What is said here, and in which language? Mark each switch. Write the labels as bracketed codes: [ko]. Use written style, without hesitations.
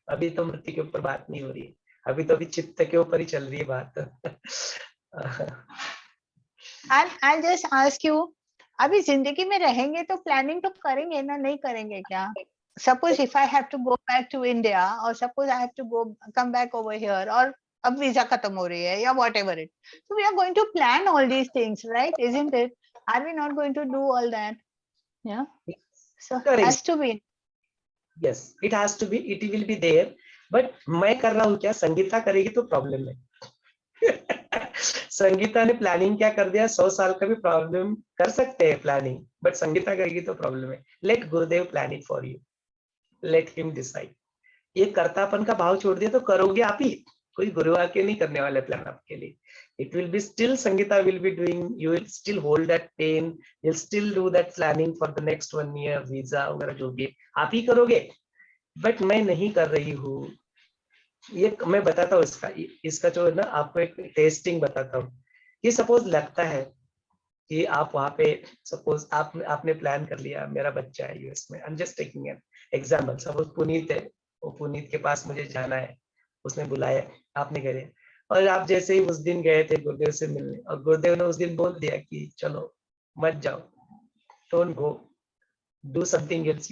[hi] अभी तो मृत्यु के ऊपर बात नहीं हो रही है, अभी तो अभी चित्त के ऊपर ही चल रही है बात. [en] I'll just ask you, [hi] अभी जिंदगी में रहेंगे तो प्लानिंग तो करेंगे ना, नहीं करेंगे क्या? [en] Suppose if I have to go back to India, or suppose I have to come back over here, or [hi] अब वीजा खत्म हो रही है या [en] whatever it, so we are going to plan all these things, right? Isn't it? Are we not going to do all that? Yeah. So it has to be. Yes, it has to be. It will be there. [hi] But मैं कर रहा हूँ क्या, संगीता करेगी तो problem है. संगीता ने planning क्या कर दिया, 100 साल का भी प्रॉब्लम कर सकते हैं प्लानिंग, बट संगीता करेगी तो प्रॉब्लम है. [en] Let Gurudev plan it for you, let him decide. [hi] ये कर्तापन का भाव छोड़ दिया तो करोगे आप ही, कोई गुरु आके नहीं करने वाले प्लान आपके लिए. [en] It will be still Sangeeta will be doing, you will still hold that pain, you'll still do that planning for the next 1 year, visa [hi] वगैरह जो भी आप ही करोगे. बट मैं नहीं कर रही हूँ, ये मैं बताता हूँ इसका जो है ना, आपको एक टेस्टिंग बताता हूँ. ये सपोज लगता है कि आप वहाँ पे, सपोज आपने प्लान कर लिया, मेरा बच्चा है यूएस में, [en] I am just taking an example. [hi] Suppose Puneet है, वो पुनीत के पास मुझे जाना है, उसने बुलाया, आपने कह दिया, और आप जैसे ही उस दिन गए थे गुरुदेव से मिलने, और गुरुदेव ने उस दिन बोल दिया कि चलो मत जाओ, [en] Don't go, do something else.